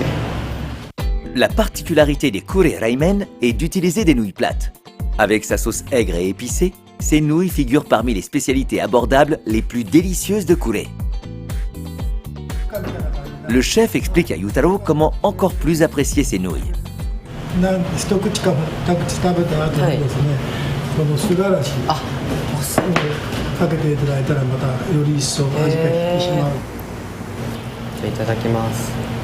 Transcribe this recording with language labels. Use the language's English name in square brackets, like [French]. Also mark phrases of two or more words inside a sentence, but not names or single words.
[French] La particularité des Kure Reimen est d'utiliser des nouilles plates. Avec sa sauce aigre et épicée, ces nouilles figurent parmi les spécialités abordables les plus délicieuses de Kure. Le chef explique à Yutaro comment encore plus apprécier ces nouilles. [Japanese] 一口か二口食べた後にですね、この素晴らしいかけていただいたらまたより一層味が引き締まる。じゃあいただきます。